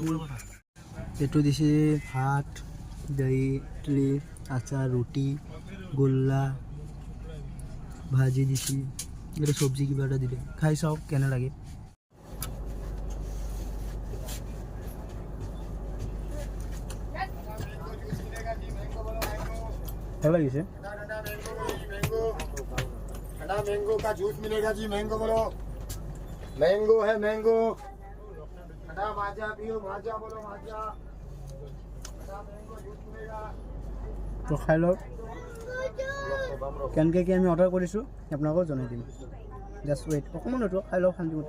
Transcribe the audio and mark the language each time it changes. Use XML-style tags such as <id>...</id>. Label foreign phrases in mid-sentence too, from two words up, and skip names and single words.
<as>এইটো দিছে ভাত দহি ইডলি আচাৰ ৰুটি গোল্লা ভাজি দিছে এটা চব্জি কিবা এটা দিলে খাই চাওক কেনে লাগে ভাল লাগিছে</as> <hi>मैंगो का जूस मिलेगा जी मैंगो बोलो मैंगो है मैंगो ठंडा माजा पियो माजा बोलो माजा ठंडा मैंगो जूस मिलेगा</hi> <as>তো খাই লওক কেনেকৈ কি আমি অৰ্ডাৰ কৰিছোঁ আপোনালোকক জনাই দিম</as> <en>just wait</en> <as>অকণমান এইটো খাই লওক শান্তিমতে</as>